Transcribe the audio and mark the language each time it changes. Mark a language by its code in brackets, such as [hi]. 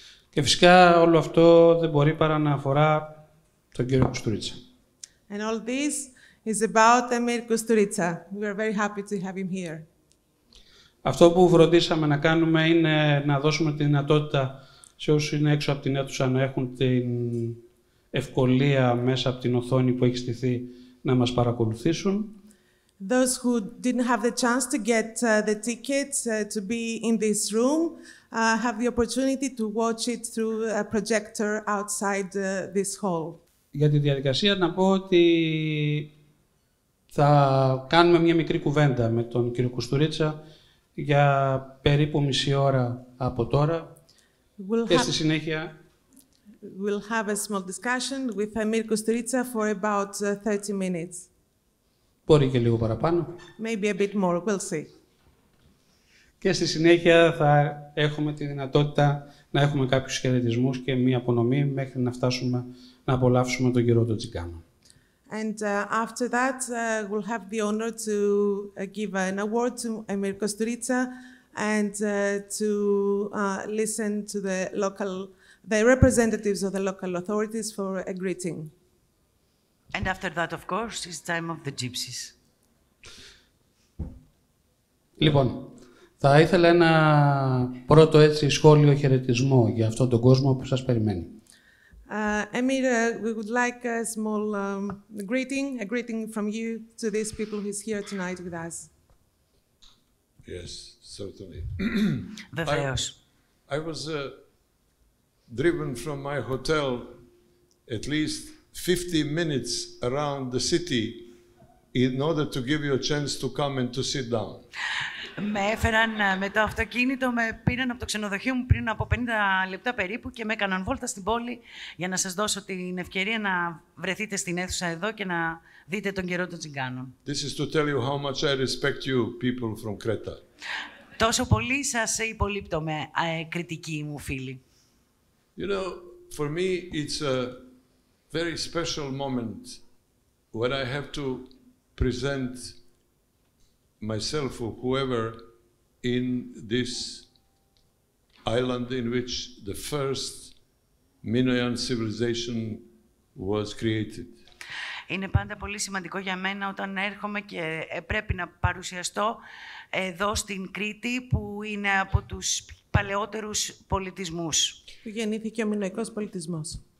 [el] Και φυσικά όλο αυτό δεν μπορεί παρά να αφορά τον κύριο Κusturica. [en] And all this is about Emir Kusturica. We are very happy to have him here. [el] Αυτό που φροντίσαμε να κάνουμε είναι να δώσουμε τη δυνατότητα σε όσους είναι έξω από την αίθουσα να έχουν την ευκολία μέσα από την οθόνη που έχει στηθεί να μας παρακολουθήσουν. [en] Those who didn't have the chance to get the tickets to be in this room have the opportunity to watch it through a projector outside this hall. [el] Για τη διαδικασία να πω ότι θα κάνουμε μια μικρή κουβέντα με τον κύριο Κusturica για περίπου μισή ώρα από τώρα και στη συνέχεια [en] we'll have a small discussion with Emir Kusturica for about 30 minutes. [el] Μπορεί και λίγο παραπάνω. [en] Maybe a bit more, we'll see. [el] Και στη συνέχεια θα έχουμε τη δυνατότητα να έχουμε κάποιους χαιρετισμούς και μία απονομή μέχρι να φτάσουμε να απολαύσουμε τον κύριο των Τσιγκάνων. [en] And after that, we'll have the honor to give an award to Emir Kusturica and to listen to the representatives of the local authorities for a greeting. And after that, of course, is time of the gypsies. [el] Λοιπόν, θα ήθελα ένα πρώτο έτσι σχόλιο χαιρετισμό για αυτόν τον κόσμο που σας περιμένει. [en] Emir, we would like a small greeting from you to these people who's here tonight with us. Yes, certainly. [el] Βεβαίως. [en] I was driven from my hotel at least 50 minutes around the city in order to give you a chance to come and to sit down. [el] Με έφεραν με το αυτοκίνητο, με πήραν από το ξενοδοχείο μου πριν από 50 λεπτά περίπου και με έκαναν βόλτα στην πόλη για να σας δώσω την ευκαιρία να βρεθείτε στην αίθουσα εδώ και να δείτε τον καιρό των Τσιγκάνων. [en] This is to tell you how much I respect you, people from Creta. [el] Τόσο πολύ σας υπολείπτομαι, κριτικοί μου φίλοι. [en] You know, for me it's a very special moment when I have to present myself or whoever in this island in which the first Minoan civilization was created. [el] Είναι πάντα πολύ σημαντικό για μένα όταν έρχομαι και πρέπει να παρουσιαστώ εδώ στην Κρήτη, που είναι από τους παλαιότερους πολιτισμούς. Που γεννήθηκε ο μινωικός πολιτισμός.